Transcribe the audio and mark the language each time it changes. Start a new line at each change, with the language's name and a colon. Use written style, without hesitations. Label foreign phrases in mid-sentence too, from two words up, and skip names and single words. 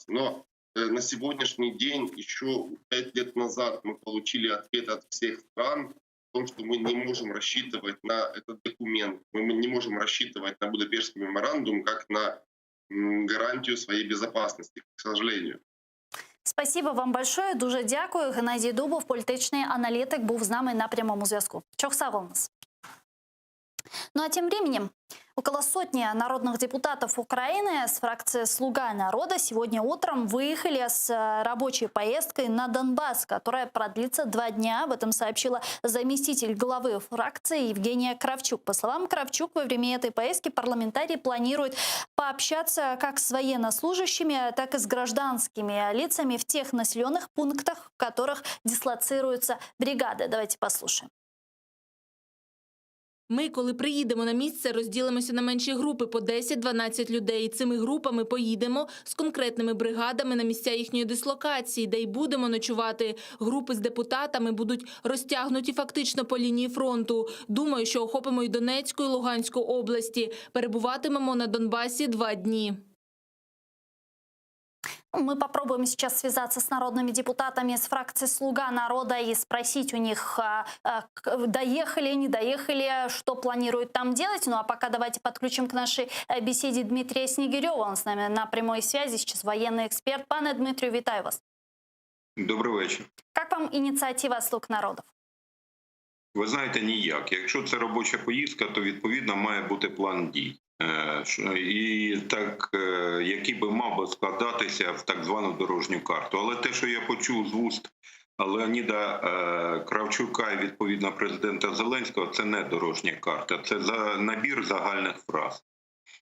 Russian: Но на сегодняшний день, еще 5 лет назад, мы получили ответ от всех стран, в том, что мы не можем рассчитывать на этот документ, мы не можем рассчитывать на Будапештский меморандум как на гарантию своей безопасности, к сожалению. Спасибо вам большое.
Ukrainian: Дуже дякую. Геннадій Дубов, політичний аналітик, був з нами на прямому зв'язку.
Russian: Чохсава у нас. Ну а тем временем около сотни народных депутатов Украины с фракции «Слуга народа» сегодня утром выехали с рабочей поездкой на Донбасс, которая продлится 2 дня. Об этом сообщила заместитель главы фракции Евгения Кравчук. По словам Кравчук, во время этой поездки парламентарии планируют пообщаться как с военнослужащими, так и с гражданскими лицами в тех населенных пунктах, в которых дислоцируются бригады. Давайте послушаем.
Ukrainian: Ми, коли приїдемо на місце, розділимося на менші групи по 10-12 людей. Цими групами поїдемо з конкретними бригадами на місця їхньої дислокації, де й будемо ночувати. Групи з депутатами будуть розтягнуті фактично по лінії фронту. Думаю, що охопимо і Донецьку, і Луганську області. Перебуватимемо на Донбасі 2 дні.
Russian: Мы попробуем сейчас связаться с народными депутатами с фракции «Слуга народа» и спросить у них, доехали, не доехали, что планируют там делать. Ну а пока давайте подключим к нашей беседе Дмитрия Снегирева. Он с нами на прямой связи, сейчас военный эксперт.
Ukrainian: Пане Дмитрию, вітаю вас. Добрий вечір.
Russian: Как вам инициатива «Слуг народов»?
Ukrainian: Ви знаєте, ніяк. Якщо це робоча поїздка, то відповідно має бути план дій. І так, який би мав би складатися в так звану дорожню карту. Але те, що я почув з вуст Леоніда Кравчука і відповідно президента Зеленського, це не дорожня карта, це набір загальних фраз.